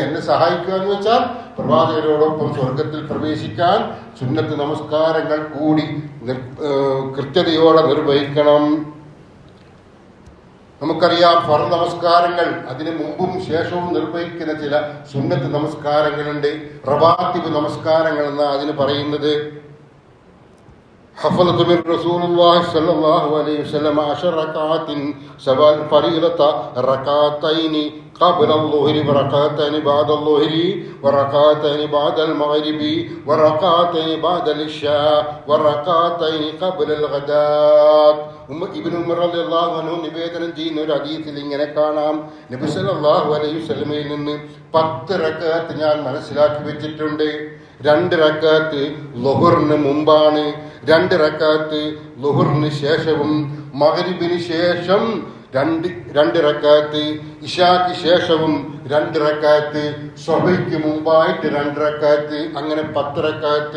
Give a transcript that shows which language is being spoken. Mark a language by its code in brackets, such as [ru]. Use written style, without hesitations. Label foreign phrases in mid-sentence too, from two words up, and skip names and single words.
[ml] എന്നെ സഹായിക്കുക എന്ന് വെച്ചാൽ പ്രവാചകരോടൊപ്പം സ്വർഗത്തിൽ പ്രവേശിക്കാൻ സുന്നത്ത് നമസ്കാരങ്ങൾ കൂടി കൃത്യതയോടെ നിർവഹിക്കണം. നമുക്കറിയാം, ഫർദ് നമസ്കാരങ്ങൾ അതിന് മുമ്പും ശേഷവും നിർവഹിക്കുന്ന ചില സുന്നത്ത് നമസ്കാരങ്ങളുണ്ട്. റവാത്തിബ് നമസ്കാരങ്ങൾ എന്നാണ് അതിന് പറയുന്നത്. [ar] حفظت من رسول الله صلى الله عليه وسلم 10 ركعات سواء فريضة ركعتين قبل الظهر وركعتين بعد الظهر وركعتين بعد المغرب وركعتين بعد العشاء وركعتين قبل الغداء. [ml] ഇബ്നു ഉമർ [ar] رضي الله عنه [ml] നിവേദനം ചെയ്യുന്ന ഒരു ഹദീസിൽ ഇങ്ങനെ കാണാം, നബി [ar] صلى الله عليه وسلم [ml] നിന്ന് 10 റക്അത്ത് ഞാൻ മനസ്സിലാക്കി വെച്ചിട്ടുണ്ട്. 2 റക്അത്ത് ളുഹറിന് മുമ്പാണ്, 2 റക്അത്ത് ളുഹറിന് ശേഷവും, മഗ്രിബിന് ശേഷം 2 റക്അത്ത്, ഇശാക്ക് ശേഷവും 2 റക്അത്ത്, സുബ്ഹിക്ക് മുമ്പായിട്ട് 2 റക്അത്ത്, അങ്ങനെ 10 റക്അത്ത്.